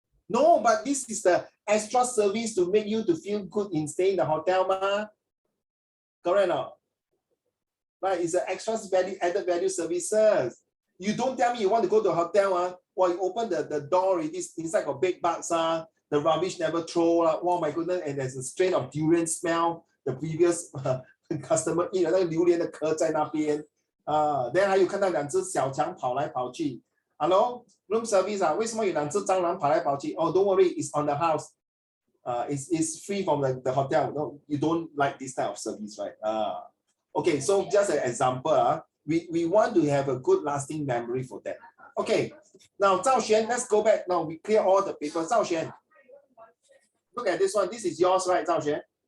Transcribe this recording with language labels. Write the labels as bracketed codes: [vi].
[en] No, but this is the extra service to make you to feel good in staying in the hotel, ma. Correct or not? Right, it's an extra added value services. You don't tell me you want to go to a hotel, while you open the door already, inside got bed bugs, the rubbish never throw, oh my goodness, and there's a strain of durian smell. The previous customer eat [zh] 那个榴莲的壳在那边 [en] then [zh] 还有看到两只小强跑来跑去 [en] Hello room service [zh] 为什么有两只蟑螂跑来跑去 [en] Oh, don't worry, it's on the house. It's free from the hotel. No, you don't like this type of service, right? Okay, so just an example, we want to have a good lasting memory for that. Okay, now Zhao Xuan, let's go back. Now we clear all the papers. Zhao Xuan, look at this one. This is yours, right, Zhao Xuan?